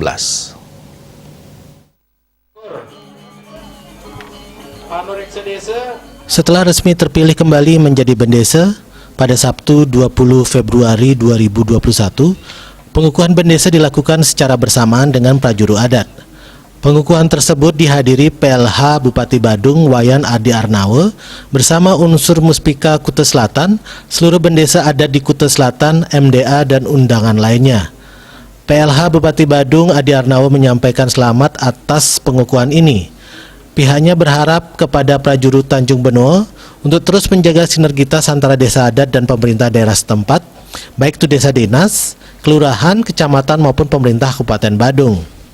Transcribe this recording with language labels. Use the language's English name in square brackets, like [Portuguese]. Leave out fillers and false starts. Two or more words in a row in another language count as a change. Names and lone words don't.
[Indonesian] Setelah resmi terpilih kembali menjadi Bendesa, pada Sabtu 20 Februari 2021, pengukuhan Bendesa dilakukan secara bersamaan dengan prajuru adat. Pengukuhan tersebut dihadiri PLH Bupati Badung Wayan Adi Arnawe bersama unsur Muspika Kuta Selatan, seluruh Bendesa adat di Kuta Selatan, MDA, dan undangan lainnya. PLH Bupati Badung Adi Arnawe menyampaikan selamat atas pengukuhan ini. Pihaknya berharap kepada prajurit Tanjung Benoa untuk terus menjaga sinergitas antara desa adat dan pemerintah daerah setempat, baik itu desa dinas, kelurahan, kecamatan maupun pemerintah Kabupaten Badung.